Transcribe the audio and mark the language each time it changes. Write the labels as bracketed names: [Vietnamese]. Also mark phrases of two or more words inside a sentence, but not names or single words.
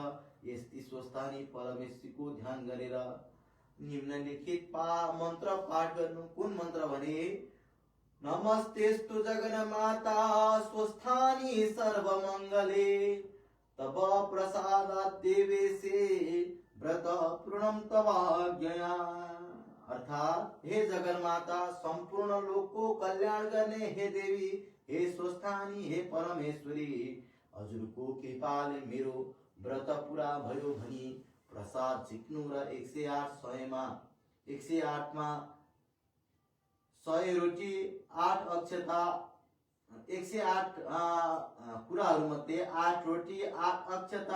[Nepali] यस्तै स्वस्थानी परमेश्वरीको ध्यान गरेर निम्नलिखित मन्त्र पाठ गर्नु। कुन मन्त्र भने [Sanskrit] नमस्तेस्तु जगन्माता स्वस्थानी सर्वमङ्गले तव प्रसादात् देवेशे व्रत पूर्णम तवाज्ञया। [Nepali] अर्थात हे जगन्माता, संपूर्ण लोकको कल्याण गर्ने हे देवी, हे स्वस्थानी, हे परमेश्वरी, हजुरको कृपाले मेरो व्रत पूरा भयो भनी प्रसाद झिक्नु र 108 मा 100 रोटी 8 अक्षता 108 कुराहरू मध्ये 8 रोटी 8 अक्षता